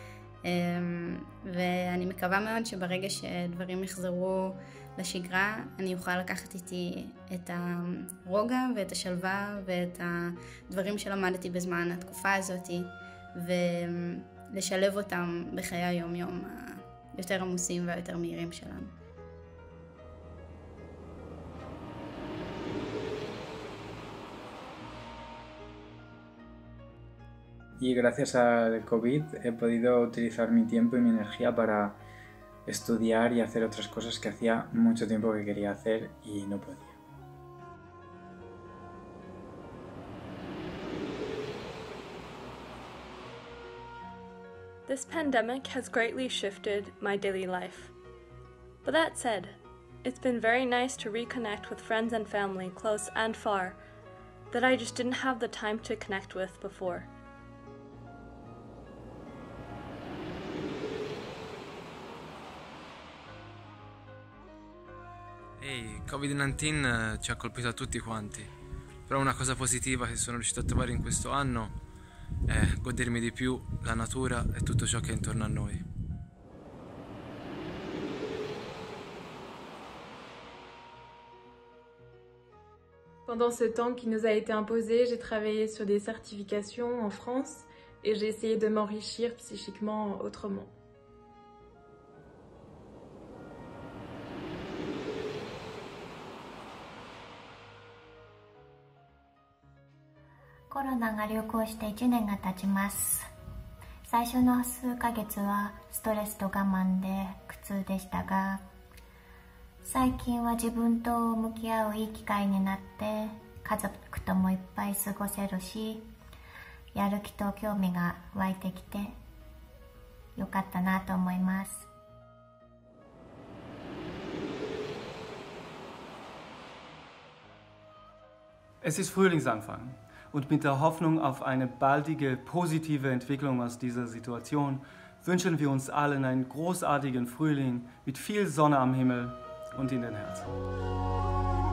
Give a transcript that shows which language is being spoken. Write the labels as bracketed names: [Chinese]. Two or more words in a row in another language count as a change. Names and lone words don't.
[Hebrew] ואני מקווה מאוד שברגע שדברים יחזרו לשגרה, אני אוכל לקחת איתי את הרוגע ואת השלווה ואת הדברים שלמדתי בזמן התקופה הזאת, ולשלב אותם בחיי היום-יום היותר עמוסים והיותר מהירים שלנו. [Spanish] Y gracias al COVID he podido utilizar mi tiempo y mi energía para estudiar y hacer otras cosas que hacía mucho tiempo que quería hacer y no podía. [English] This pandemic has greatly shifted my daily life. But that said, it's been very nice to reconnect with friends and family, close and far, that I just didn't have the time to connect with before. [Italian] Il Covid-19 ci ha colpito a tutti quanti, però una cosa positiva che sono riuscito a trovare in questo anno è godermi di più la natura e tutto ciò che è intorno a noi. [French] Pendant ce temps qui nous a été imposé, j'ai travaillé sur des certifications en France et j'ai essayé de m'enrichir psychiquement autrement. [Japanese] コロナが流行して1年が経ちます。最初の数ヶ月はストレスと我慢で苦痛でしたが、最近は自分と向き合ういい機会になって家族ともいっぱい過ごせるし、やる気と興味が湧いてきてよかったなと思います。 [German] Es ist Frühlingsanfang und mit der Hoffnung auf eine baldige positive Entwicklung aus dieser Situation wünschen wir uns allen einen großartigen Frühling mit viel Sonne am Himmel und in den Herzen.